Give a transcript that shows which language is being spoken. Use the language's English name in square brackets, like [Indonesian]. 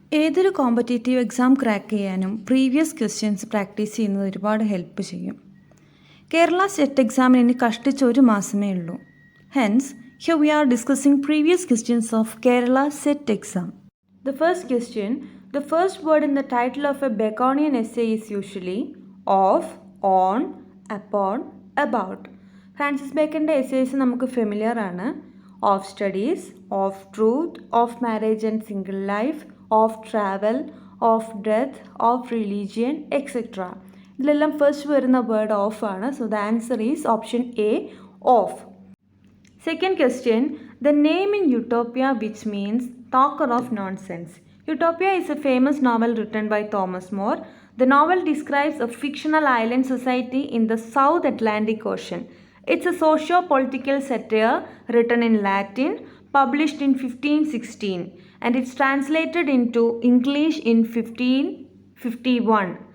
[Malayalam] ഏതൊരു competitive exam crack ചെയ്യാനും previous questions practice ചെയ്യുന്നത് ഒരുപാട് ഹെൽപ്പ് ചെയ്യും. കേരള സെറ്റ് എക്സാമിന് ഇനി കഷ്ടിച്ച് ഒരു മാസമേ ഉള്ളൂ. [English] Hence, here we are discussing previous questions of Kerala SET exam. The first question, the first word in the title of a Baconian essay is usually of, on, upon, about. [Malayalam] Francis ബേക്കൻ്റെ essays നമുക്ക് familiar ആണ്. Of studies, of truth, of marriage and single life, of travel, of death, of religion, etcetera. ഇതിലെല്ലാം first വരുന്ന word of ആണ്. [English] So the answer is option A, of. Second question, the name in Utopia which means talker of nonsense. Utopia is a famous novel written by Thomas More. The novel describes a fictional island society in the South Atlantic Ocean. It's a socio-political satire written in Latin, published in 1516, and it's translated into English in 1551.